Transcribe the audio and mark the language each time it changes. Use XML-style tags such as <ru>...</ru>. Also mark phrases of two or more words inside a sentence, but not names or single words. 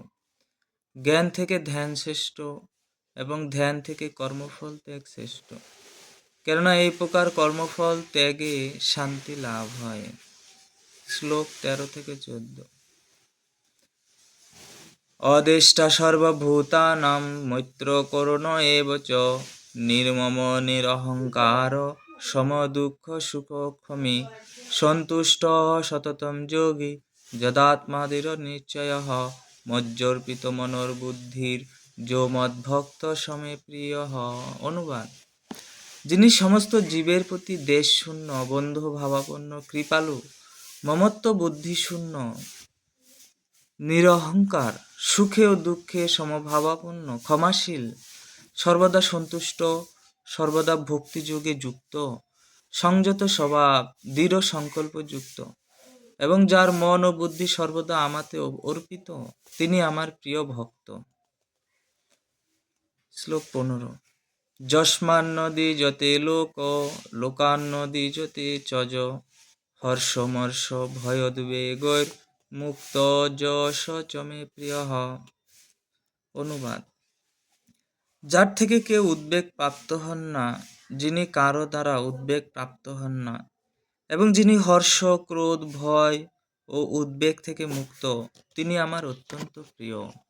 <bn>জ্ঞান থেকে ধ্যান শ্রেষ্ঠ এবং ধ্যান থেকে কর্মফল ত্যাগ শ্রেষ্ঠ, কেননা এই প্রকার কর্মফল ত্যাগে শান্তি লাভ হয়।</bn> <sa>শ্লোক 13-14: অদেষ্টা সর্বভূতানাং মৈত্র করুণ এব চ নির্মম নিরহংকার সমদুঃখ সুখক্ষমী সন্তুষ্ট সততম যোগী যদাত্মাদির নিশ্চয়ঃ মজ্জর্পিত মনোর্বুদ্ধির যো মদ্ভক্ত সমে প্রিয়ঃ।</sa> <bn>অনুবাদ: যিনি সমস্ত জীবের প্রতি দেশশূন্য, বন্ধু ভাবাপন্ন, কৃপালু, মমত্ব বুদ্ধিশূন্য, নিরহংকার, সুখে ও দুঃখে সমভাবাপন্ন, ক্ষমাশীল, সর্বদা সন্তুষ্ট, সর্বদা ভক্তিযোগে যুক্ত, সংযত স্বভাব, দৃঢ় সংকল্পযুক্ত এবং যার মন ও বুদ্ধি সর্বদা আমাতে অর্পিত, তিনি আমার প্রিয় ভক্ত। শ্লোক 15:</bn> <sa>যস্মান্নদীযতে লোকান্নদীযতে চজ হর্ষমর্ষ ভয়োদ্বেগৈর মুক্ত যশ চ মে প্রিয়ঃ।</sa> <bn>অনুবাদ: যার থেকে কেউ উদ্বেগ প্রাপ্ত হন না, যিনি কারো দ্বারা উদ্বেগ প্রাপ্ত হন না এবং যিনি হর্ষ, ক্রোধ, ভয় ও উদ্বেগ থেকে মুক্ত, তিনি আমার অত্যন্ত প্রিয়।</bn>